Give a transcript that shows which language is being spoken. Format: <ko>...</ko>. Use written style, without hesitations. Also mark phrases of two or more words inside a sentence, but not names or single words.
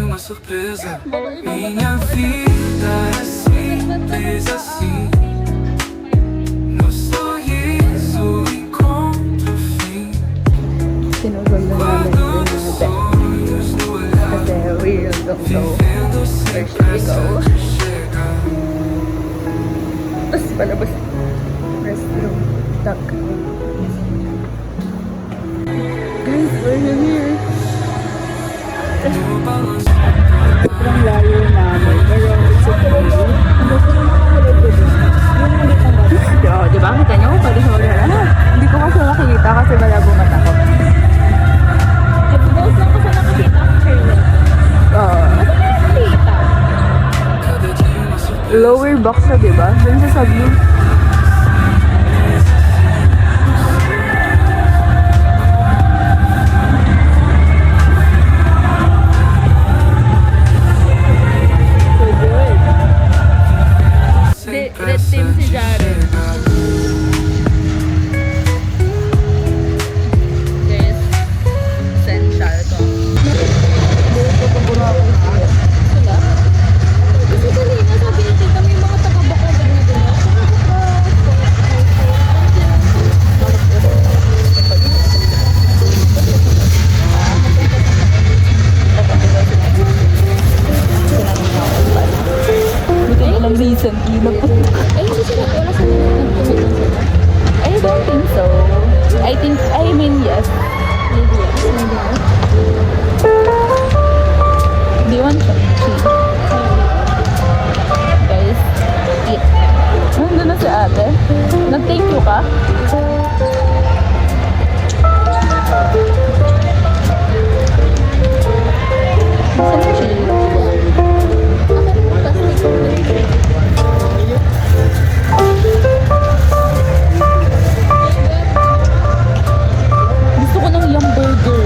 <pt>surpresa. Minha vida é simples assim. No sorriso encontro o fim.</pt> <tl>Sinugol na namin</tl> <pt>Guardo</pt> <tl>yung</tl> <pt>nos</pt> <tl>mga</tl> <pt>sonhos no olhar.</pt> <en>kasi we don't know</en> <pt>Vivendo sem</pt> <en>where should we</en> <pt>pressa</pt> <en>go.</en> <pt>de chegar.</pt> <tl>Tapos palabas</tl> <en>restroom stuck. Guys, we're here.</en> <pt>No balanço.</pt> <tl>Sobrang layo namin. Pero</tl> <en>it's okay.</en> <tl>Di ba? Kita niyo? Pwede sa wala. Hindi ko kasi makikita kasi malabo mata ko. Nag-boss lang kasi nakikita ko kayo. Oo. Nakikita.</tl> <pt>Cada dia uma surpresa.</pt> <en>Lower box</en> <tl>na, di ba? Dun sa sabi.</tl> <pt>Sem</pt> <en>Red</en> <pt>pressa</pt> <en>team si</en> <pt>de</pt> <en>Jared.</en> <pt>chegar.</pt> <en>Guys, essential to.</en> <tl>Sila? Kasi kanina sabi natin kami mga taga-Bacolod na din. Hindi ko alam recently na po. Ay, hindi sila. Wala sa nagpupunta sila.</tl> <en>I don't think so. I mean, yes. Maybe yes. Maybe yes. Do you want cheese? Guys, eat.</en> <tl>Nandun na si ate. Nag-</tl> <en>thank you</en> <tl>ka? Saan yung chili? Gusto ko ng yum burger.</tl>